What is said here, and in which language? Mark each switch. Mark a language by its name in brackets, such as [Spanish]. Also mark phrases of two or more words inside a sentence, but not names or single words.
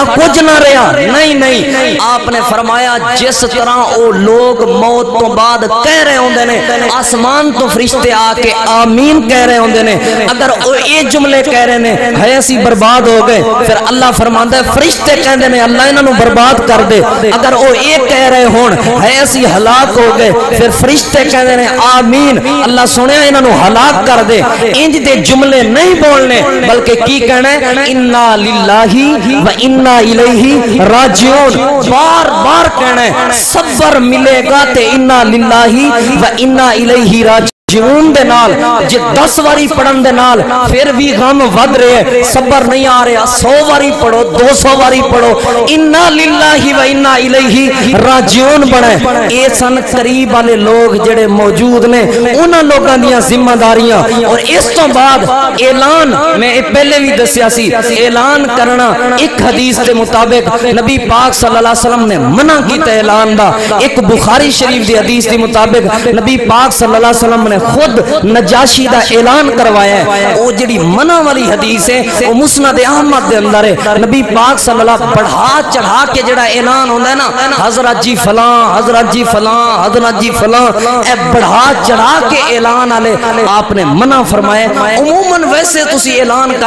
[Punjabi] کچھ نہ رہا نہیں آپ نے فرمایا جس طرح او لوگ موت تو بعد کہہ رہے ہوندے نے آسمان تو فرشتے آ کے آمین کہہ رہے ہوندے نے اگر او یہ جملے کہہ رہے نے ہائے اسی برباد ہو گئے پھر اللہ فرماندا ہے فرشتے کہندے نے اللہ انہاں نو برباد کر دے اگر او یہ کہہ رہے ہون ہائے اسی ہلاک ہو گئے پھر فرشتے کہندے نے آمین اللہ سنیا انہاں نو ہلاک کر دے انج دے جملے نہیں بولنے بلکہ کی کہنا ہے انا [Arabic] للہ و انا الیہ راجعون [Punjabi] بار بار کہنا ہے صبر ملے گا تے [Arabic] انا للہ و انا الیہ راجعون [Punjabi] جون دے نال جے 10 واری پڑھن دے نال پھر بھی غم ود رہے صبر نہیں آ رہا 100 واری پڑھو 200 واری پڑھو [Arabic] انا للہ و انا الیہ راجعون [Punjabi] بنے اے سن قریب والے لوگ جڑے موجود نے انہاں لوگاں دیاں ذمہ داریاں اور اس تو بعد اعلان میں پہلے بھی دسیا سی اعلان کرنا ایک حدیث کے مطابق نبی پاک [Arabic] صلی اللہ علیہ وسلم [Punjabi] نے منع کیتا اعلان دا ایک بخاری شریف دی حدیث کے مطابق نبی پاک [Arabic] صلی اللہ علیہ وسلم [Punjabi] نے خود نجاشی دا اعلان کروایا ہے وہ جڑی منع والی حدیث ہے وہ مسند احمد دے اندر ہے نبی پاک [Arabic] صلی اللہ [Punjabi] بڑھا چڑھا کے جڑا اعلان ہوتا ہے نا حضرت جی فلاں حضرت جی فلاں حضرت جی فلاں اے بڑھا چڑھا کے اعلان والے آپ نے منع فرمایا عموماً ویسے تسی اعلان کر